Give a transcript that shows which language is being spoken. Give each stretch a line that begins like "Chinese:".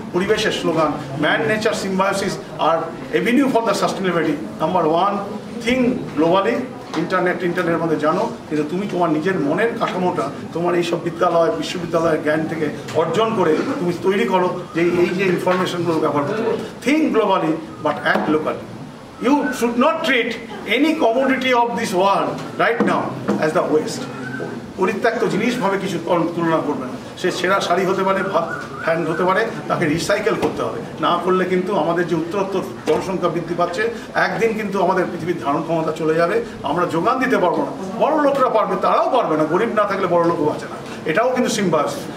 Bangla: পরিবেশের slogan,
English: Man nature symbiosis আর avenue for the sustainability.
Bangla: Number 1,
English: Think globally.
Bangla: ইন্টারনেটের মধ্যে জানো, কিন্তু তুমি তোমার নিজের মনের কাঠামোটা তোমার এইসব বিদ্যালয় বিশ্ববিদ্যালয়ের জ্ঞান থেকে অর্জন করে তুমি তৈরি করো যে এই যে ইনফরমেশনগুলো ব্যবহার করতে পারো।
English: Think globally but act locally. You should not treat any commodity of this world right now as the waste.
Bangla: পরিত্যক্ত জিনিসভাবে কিছু তুলনা করবে না। সে ছেঁড়া শাড়ি হতে পারে, ফ্যান হতে পারে, তাকে রিসাইকেল করতে হবে। না করলে কিন্তু আমাদের যে উত্তরোত্তর জনসংখ্যা বৃদ্ধি পাচ্ছে, একদিন কিন্তু আমাদের পৃথিবীর ধারণ ক্ষমতা চলে যাবে, আমরা যোগান দিতে পারবো না। বড় লোকরা পারবে, তারাও পারবে না, গরিব না থাকলে বড় লোকও আছে না, এটাও কিন্তু সিম্বায়োসিস।